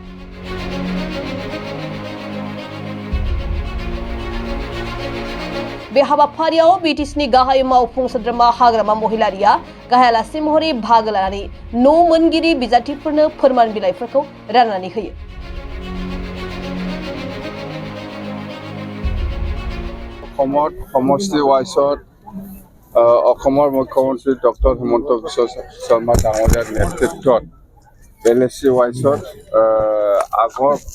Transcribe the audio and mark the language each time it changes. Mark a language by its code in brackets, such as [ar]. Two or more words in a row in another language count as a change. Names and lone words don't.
[brx] बे हाबाफारियाव BTCनि गाहाय मावफुं सोद्रोमा हाग्रामा महिलारिया गाहाय आलासि महरै बाहागो लानानै न' मोनगिरि बिजाथिफोरनो फोरमान बिलाइफोरखौ राननानै होयो। [as] সমষ্টি ৱাইছত অসমৰ মুখ্যমন্ত্ৰী ডক্টৰ হিমন্ত বিশ্ব শৰ্মা ডাঙৰীয়াৰ নেতৃত্বত LSC ৱাইছত আগৰ